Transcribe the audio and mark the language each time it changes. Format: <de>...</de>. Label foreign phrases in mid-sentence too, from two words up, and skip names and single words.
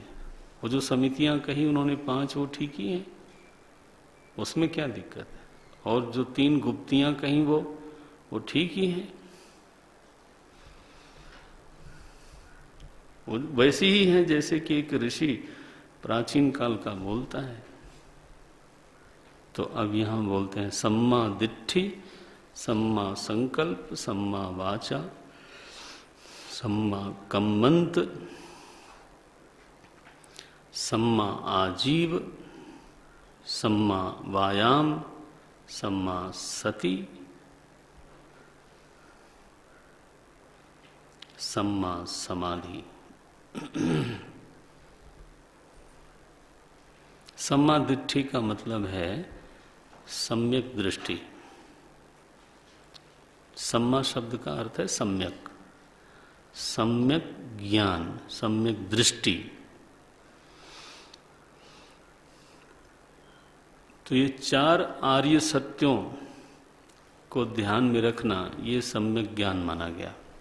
<hi>वो जो समितियां कही उन्होंने 5, वो ठीक ही हैं, उसमें क्या दिक्कत है। और जो 3 गुप्तियां कहीं वो ठीक ही हैं, वो वैसी ही हैं जैसे कि एक ऋषि प्राचीन काल का बोलता है। तो अब यहां बोलते हैं</hi> <pi>सम्मा दिट्ठी, सम्मा संकल्प, सम्मा वाचा, सम्मा कम्मंत, सम्मा आजीव, सम्मा वायाम, सम्मा सति, सम्मा समाधि। सम्मा दिट्ठी</pi> <hi>का मतलब है सम्यक दृष्टि। सम्मा शब्द का अर्थ है सम्यक, सम्यक ज्ञान, सम्यक दृष्टि। तो ये 4 आर्य सत्यों को ध्यान में रखना, ये सम्यक ज्ञान माना गया।</hi>